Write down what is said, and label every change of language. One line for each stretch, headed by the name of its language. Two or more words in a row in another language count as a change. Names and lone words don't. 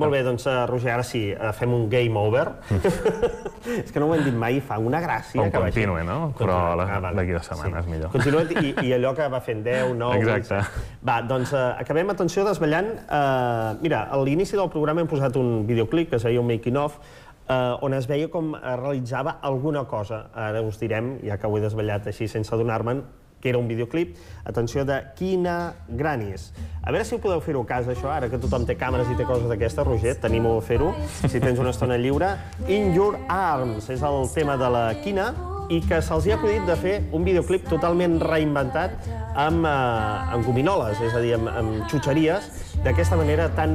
Catalan: Molt bé, doncs, Roger, ara sí, fem un
English: game over.
Catalan: És que no ho hem dit mai, fa una gràcia. Un continue, no? Però d'aquí 2 setmanes, millor. Continuem, i allò que va fent 10, 9... Exacte. Va, doncs, acabem, atenció, desvetllant. Mira, a l'inici del programa hem posat un videoclip, que seria un making-of, on es veia com realitzava alguna cosa. Ara us direm, ja que ho he desvetllat així sense adonar-me'n, que era un videoclip, atenció, de Quina Granis. A veure si ho podeu fer-ho a casa, això, ara que tothom té càmeres i té coses d'aquestes. Roger, t'animo a fer-ho, si tens una estona lliure. In Your Arms és el tema de la Quina, i que se'ls ha acudit de fer un videoclip totalment reinventat amb gominoles, és a dir, amb xutxeries, d'aquesta manera tan original.